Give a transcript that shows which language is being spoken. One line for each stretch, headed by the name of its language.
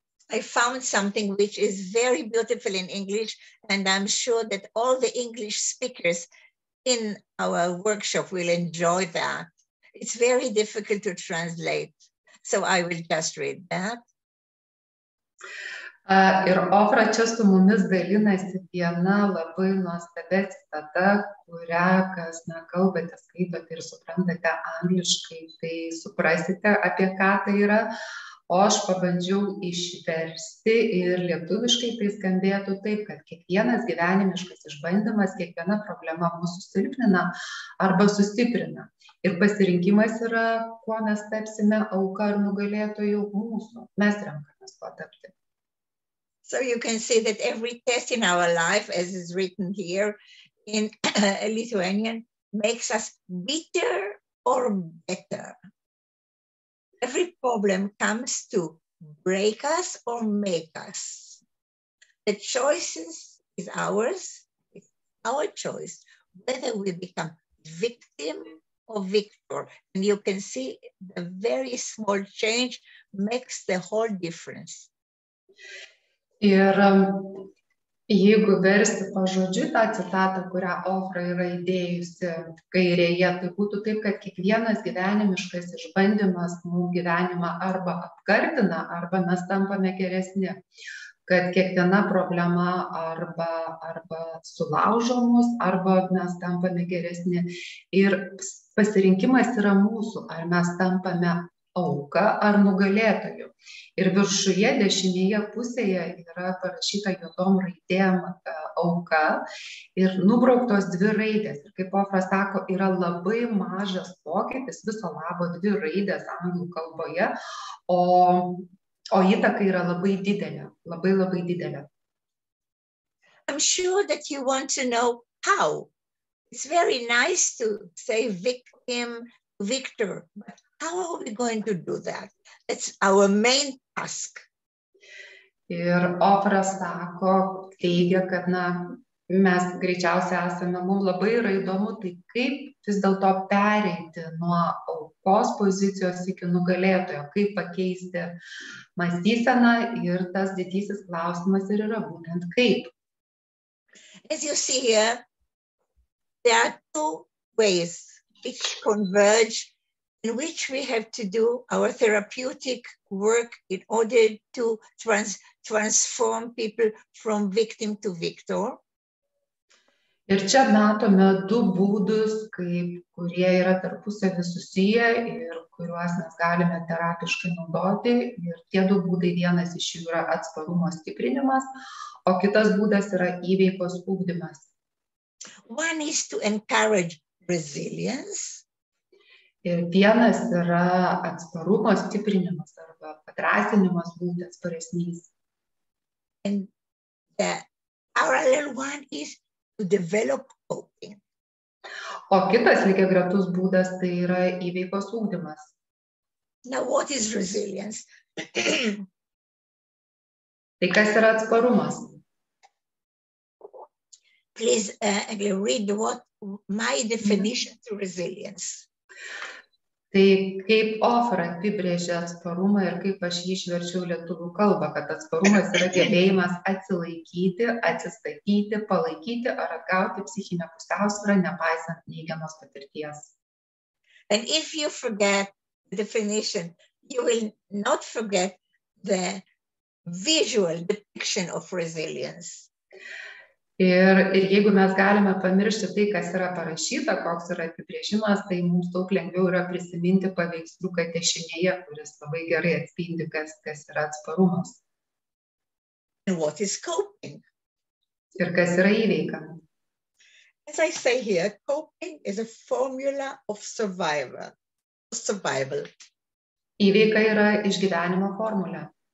English: I found something which is very beautiful in English, and I'm sure that all the English speakers in our workshop will enjoy that. It's very difficult to translate, so I will just read that.
Lithuanian: Ir Ofra čia su mumis dalinasi viena labai nuostabia citata, kurią, kas kalbate, skaitote ir suprantate angliškai, tai suprasite, apie ką tai yra. O aš pabandžiau išversti ir lietuviškai tai skambėtų taip, kad kiekvienas gyvenimiškas išbandymas, kiekviena problema mūsų silpnina arba sustiprina. Ir pasirinkimas yra, kuo mes tapsime, auka ar nugalėtojų mūsų. Mes renkamės kuo tapti.
English: So you can see that every test in our life, as is written here in Lithuanian, makes us bitter or better. Every problem comes to break us or make us. The choices is ours. It's our choice, whether we become victim or victor. And you can see the very small change makes the whole difference.
Lithuanian: Ir jeigu versti pažodžiui tą citatą, kurią Ofra yra įdėjusi kairėje, tai būtų taip, kad kiekvienas gyvenimiškas išbandymas mūsų gyvenimą arba apkartina, arba mes tampame geresni. Kad kiekviena problema arba sulaužo mus, arba mes tampame geresni. Ir pasirinkimas yra mūsų, ar mes tampame auka ar nugalėtoju. Ir viršuje dešinėje pusėje yra parašyta juodom raidėm auka ir nubrauktos 2 raidės. Ir kaip Ofra sako, yra labai mažas pokytis, viso labo 2 raidės anglų kalboje, o įtaka yra labai didelė, labai didelė.
English: I'm sure that you want to know how. It's very nice to say victim, victor, but how are we going to do that? It's our main task.
Lithuanian: Ir Ofra sako, teigia, kad mes greičiausiai esame, mums labai yra įdomu, tai kaip vis dėlto pereiti nuo aukos pozicijos iki nugalėtojo, kaip pakeisti mąstyseną, ir tas didysis klausimas ir yra būtent kaip.
English: As you see here, there are 2 ways which converge, in which we have to do our therapeutic work in order to transform people from victim to victor.
Lithuanian: Ir čia matome 2 būdus, kurie yra tarpusavy susiję ir kuriuos mes galime terapiškai naudoti. Ir tie 2 būdai, vienas iš jų yra atsparumo stiprinimas, o kitas būdas yra įveikos ugdymas.
English: One is to encourage resilience.
Lithuanian: Ir vienas yra atsparumo stiprinimas arba padrąsinimas būti atsparesniais.
English: And the parallel one is to develop coping.
Lithuanian: O kitas lygiagretus būdas tai yra įveikos ugdymas.
English: Now, what is resilience?
Lithuanian: Tai kas yra atsparumas?
English: Please read what my definition to resilience.
Lithuanian: Tai kaip Ofra apibrėžia atsparumą ir kaip aš jį išverčiau lietuvių kalbą, kad atsparumas yra gebėjimas atsilaikyti, atsistatyti, palaikyti ar atgauti psichinę pusiausvyrą, nepaisant neigiamos patirties.
English: And if you forget the definition, you will not forget the visual depiction of resilience.
Lithuanian: Ir jeigu mes galime pamiršti tai, kas yra parašyta, koks yra apibrėžimas, tai mums daug lengviau yra prisiminti paveiksliuką dešinėje, kuris labai gerai atspindi, kas yra atsparumas.
English: And what is coping?
Lithuanian: Ir kas yra įveika.
English: As I say here, coping is a formula of survival. survival.
Lithuanian: Įveika yra išgyvenimo formulė.